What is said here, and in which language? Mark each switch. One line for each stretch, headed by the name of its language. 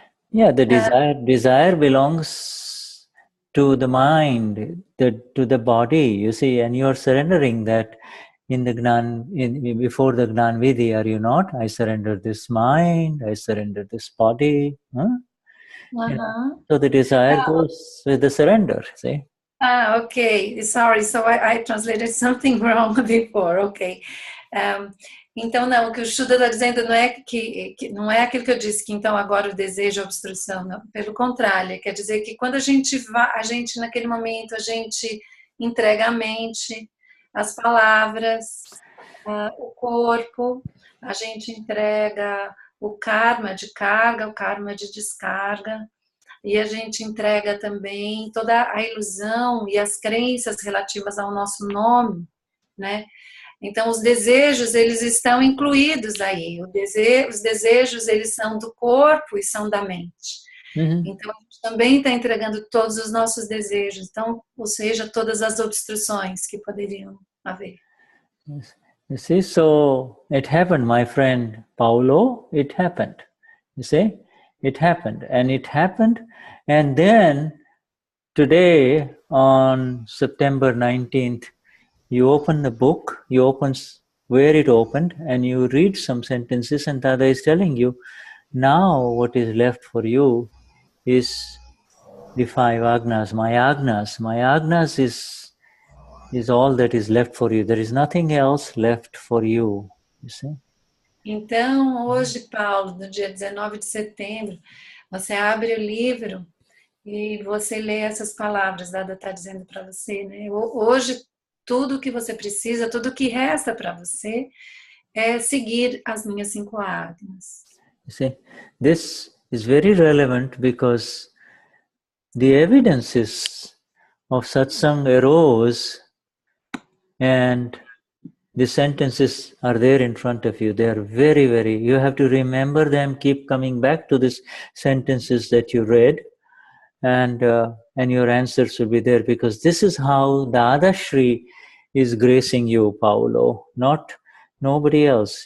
English: Yeah, the desire belongs to the mind, to the body, you see, and you are surrendering that in the before the Gnanvidhi, are you not? I surrender this mind, I surrender this body. Huh? You know, so the desire goes with the surrender, see? Okay, sorry, so I translated something wrong before, okay.
Portuguese: Então, não, o que o Shuddha está dizendo não é que não é aquilo que eu disse, que então agora o desejo é obstrução, não. Pelo contrário, quer dizer que quando a gente naquele momento, a gente entrega a mente, as palavras, o corpo, a gente entrega o karma de carga, o karma de descarga, e a gente entrega também toda a ilusão e as crenças relativas ao nosso nome, né? Então, os desejos, eles estão incluídos aí. Os desejos, eles são do corpo e são da mente. Uhum. Então, a gente também está entregando todos os nossos desejos. Então, ou seja, todas as obstruções que poderiam haver.
English: Yes. You see, so it happened, my friend Paulo, it happened. You see, it happened. And then, today, on September 19th, you open the book, you open where it opened, and you read some sentences, and Dada is telling you, now what is left for you is the 5 agnas. My agnas is all that is left for you. There is nothing else left for you. You see?
Portuguese: Então, hoje, Paulo, no dia 19 de setembro, você abre o livro e você lê essas palavras, Dada está dizendo para você, né? Hoje, tudo que você precisa, tudo que resta para você é seguir as minhas 5 agnas.
English: You see, this is very relevant because the evidences of satsang arose and the sentences are there in front of you. They are very, very, you have to remember them, keep coming back to these sentences that you read, and your answers will be there, because this is how Dadashri is gracing you, Paulo, not nobody else.